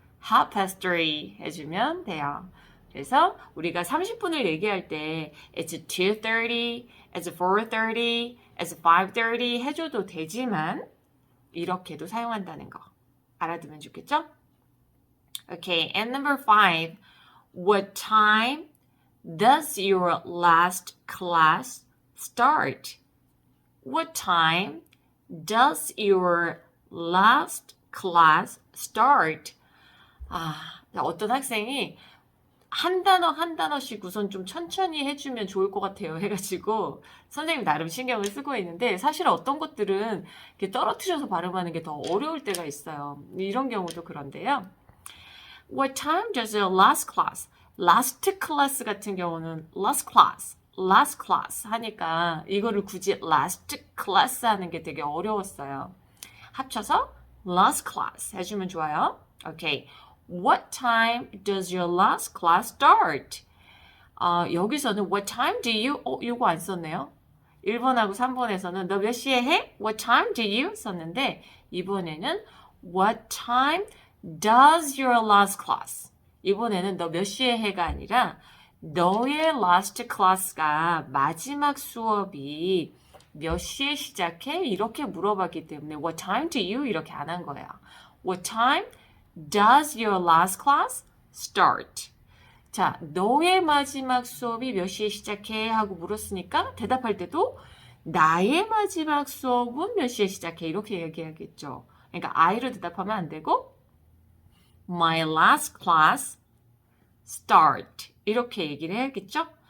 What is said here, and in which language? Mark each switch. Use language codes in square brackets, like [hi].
[en] half past 3 [ko] 해주면 돼요. 그래서 우리가 30분을 얘기할 때 [en] it's 2:30, it's 4:30, it's 5:30 [ko] 해줘도 되지만 이렇게도 사용한다는 거 알아두면 좋겠죠? [en] Okay, and number 5. What time does your last class start? What time does your last class start? [ko] 어떤 학생이 한 단어 한 단어씩 우선 좀 천천히 해주면 좋을 것 같아요 해가지고 선생님 나름 신경을 쓰고 있는데 사실 어떤 것들은 이렇게 떨어뜨려서 발음하는 게 더 어려울 때가 있어요. 이런 경우도 그런데요. [en] What time does your last class? [ko] last class 같은 경우는 last class 하니까 이거를 굳이 last class 하는 게 되게 어려웠어요. 합쳐서 last class 해주면 좋아요. [en] Okay. What time does your last class start? [ko] 여기서는 [en] what time do you? [ko] 이거 안 썼네요. 1번하고 3번에서는 너 몇 시에 해? [en] What time do you? [ko] 썼는데 이번에는 [en] what time does your last class? [ko] 이번에는 너 몇 시에 해가 아니라 너의 last class가 마지막 수업이 몇 시에 시작해? 이렇게 물어봤기 때문에 [en] what time do you? [ko] 이렇게 안 한 거예요. [en] What time does your last class start? [ko] 자, 너의 마지막 수업이 몇 시에 시작해? 하고 물었으니까 대답할 때도 나의 마지막 수업은 몇 시에 시작해? 이렇게 얘기하겠죠. 그러니까 I로 대답하면 안 되고 [en] My last class start [ko] 이렇게 얘기를 해야겠죠?